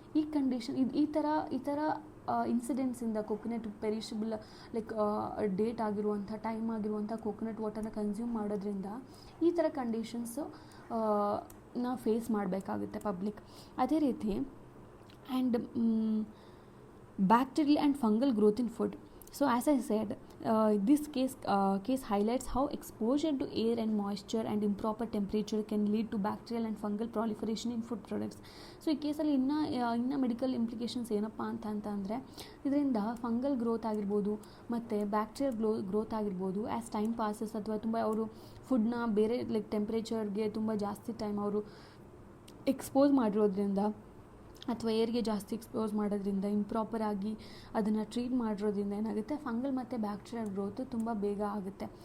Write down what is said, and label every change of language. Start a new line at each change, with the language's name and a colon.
Kannada: ಈ ಕಂಡೀಷನ್ ಈ ಥರ ಇನ್ಸಿಡೆಂಟ್ಸಿಂದ ಕೋಕೋನಟ್ ಪೆರಿಷಬಲ್ ಲೈಕ್ ಡೇಟ್ ಆಗಿರುವಂಥ ಟೈಮ್ ಆಗಿರುವಂಥ ಕೋಕೋನಟ್ ವಾಟರ್ನ ಕನ್ಸ್ಯೂಮ್ ಮಾಡೋದ್ರಿಂದ ಈ ಥರ ಕಂಡೀಷನ್ಸು ನಾವು ಫೇಸ್ ಮಾಡಬೇಕಾಗುತ್ತೆ ಪಬ್ಲಿಕ್. ಅದೇ ರೀತಿ
English: And bacterial and fungal growth in food. So as I said, this case highlights how exposure to air and moisture and improper temperature can lead to bacterial and fungal proliferation in food products.
Kannada: So ಈ ಕೇಸಲ್ಲಿ ಇನ್ನು medical implications ಏನಪ್ಪ ಅಂತಂದರೆ ಇದರಿಂದ fungal growth ಆಗಿರ್ಬೋದು ಮತ್ತು bacterial growth ಆಗಿರ್ಬೋದು
English: as time passes
Kannada: ಅಥವಾ ತುಂಬ ಅವರು ಫುಡ್ನ ಬೇರೆ ಲೈಕ್ ಟೆಂಪ್ರೇಚರ್ಗೆ ತುಂಬ ಜಾಸ್ತಿ ಟೈಮ್ ಅವರು ಎಕ್ಸ್ಪೋಸ್ ಮಾಡಿರೋದ್ರಿಂದ ಅಥವಾ ಏರ್ಗೆ ಜಾಸ್ತಿ ಎಕ್ಸ್ಪೋಸ್ ಮಾಡೋದ್ರಿಂದ ಇಂಪ್ರಾಪರಾಗಿ ಅದನ್ನು ಟ್ರೀಟ್ ಮಾಡಿರೋದ್ರಿಂದ ಏನಾಗುತ್ತೆ ಫಂಗಲ್ ಮತ್ತು ಬ್ಯಾಕ್ಟೀರಿಯಲ್ ಗ್ರೋತು ತುಂಬ ಬೇಗ ಆಗುತ್ತೆ.